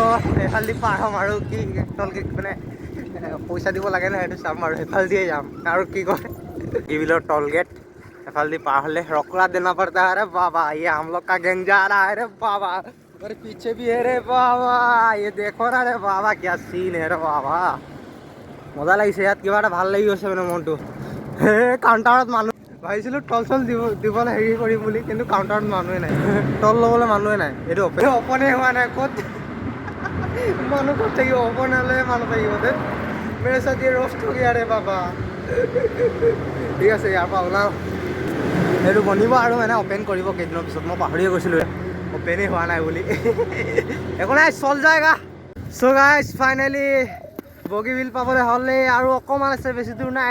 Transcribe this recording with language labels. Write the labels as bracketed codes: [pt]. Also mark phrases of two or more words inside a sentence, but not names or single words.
[as] এইফালেদি পাৰ হ'ম আৰু কি [en] toll gate [as] মানে পইচা দিব লাগে ন সেইটো চাম আৰু সেইফালে দিয়ে যাম আৰু কি কয় বিলৰ [en] toll gate [as] এফালেদি [hi] पार हले रोकड़ा देना पड़ता है। अरे बाबा ये हम लोग का गैंग जा रहा है रे बाबा, और पीछे भी है रे बाबा, ये देखो ना रे बाबा क्या सीन है रे बाबा। [as] मजा লাগিছে ইয়াত কিবা এটা ভাল লাগি গৈছে মানে মনটো। হে কাউন্টাৰত মানুহ ভাবিছিলোঁ টল চল দিবলৈ হেৰি কৰিম বুলি, কিন্তু কাউন্টাৰত মানুহে নাই, টল ল'বলৈ মানুহে নাই। এইটো অপনে হোৱা নাই, ক'ত মানুহ ক'ত থাকিব, অপন হ'লে মানুহ থাকিব দে। [hi] मेरे साथ ये रोस्ट हो गया रे बाबा। [as] ঠিক আছে ইয়াৰ পৰা ওলাওঁ, এইটো বনিব আৰু মানে অপেন কৰিব কেইদিনৰ পিছত। মই পাহৰিয়ে গৈছিলোঁ অপেনেই হোৱা নাই বুলি। একো নাই, [hi] चल जाएगा। [en] so guys finally [as] বগীবিল পাবলৈ হ'লে আৰু অকণমান আছে, বেছি দূৰ নাই।